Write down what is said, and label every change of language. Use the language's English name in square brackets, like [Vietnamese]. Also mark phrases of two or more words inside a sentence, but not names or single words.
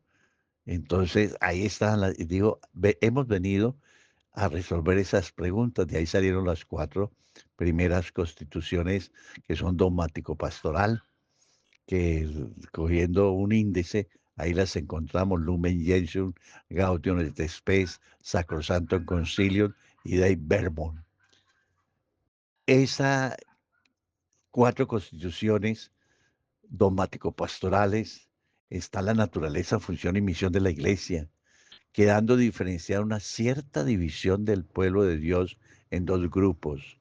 [Spanish] Entonces, ahí están, digo, hemos venido a resolver esas preguntas. De ahí salieron las 4 primeras constituciones que son dogmático-pastoral, que cogiendo un índice, ahí las encontramos: Lumen Gentium, Gaudium et Spes, Sacrosanctum Concilium y Dei Verbum. Esas 4 constituciones dogmático-pastorales está la naturaleza, función y misión de la Iglesia, quedando diferenciada una cierta división del pueblo de Dios en 2 grupos.